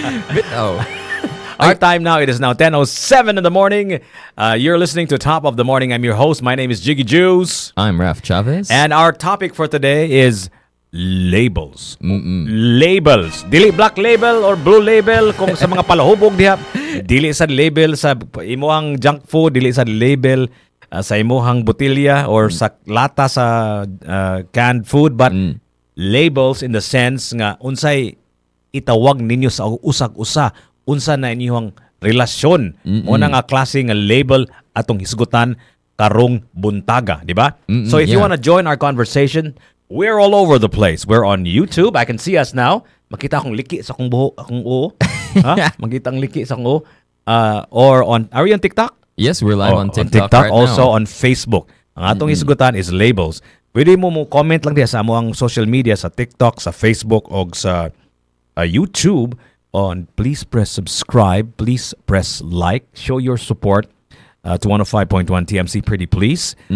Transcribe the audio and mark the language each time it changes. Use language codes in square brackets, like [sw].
[ceb] Bitaw. [en] Our time now, it is now 10:07 in the morning. You're listening to Top of the Morning. I'm your host. My name is Jiggy Juice. I'm Raf Chavez. And our topic for today is labels. [ceb] Labels. Dili black label or blue label kung sa mga palahubog diha. Dili sa label sa imuhang junk food, dili sa label sa imuhang botilya or sa lata sa canned food, [en] but labels in the sense [ceb] nga unsay itawag ninyo sa usag-usa, unsa na inyong relasyon o na nga klase nga label atong hisgutan karong buntaga, di ba? [en] So if you want to join our conversation, we're all over the place. We're on YouTube. I can see us now. [ceb] Makita akong liki sa akong buho, akong uo. Makita ang liki sa akong uo. [en] Or are we on TikTok? Yes, we're live on TikTok. On TikTok, right also now. on Facebook. [ceb] Ang atong hisgutan is labels. Pwede mo comment lang diya sa among social media, sa TikTok, sa Facebook, o sa YouTube. [en] Please press subscribe, please press like, show your support to 105.1 TMC, pretty please.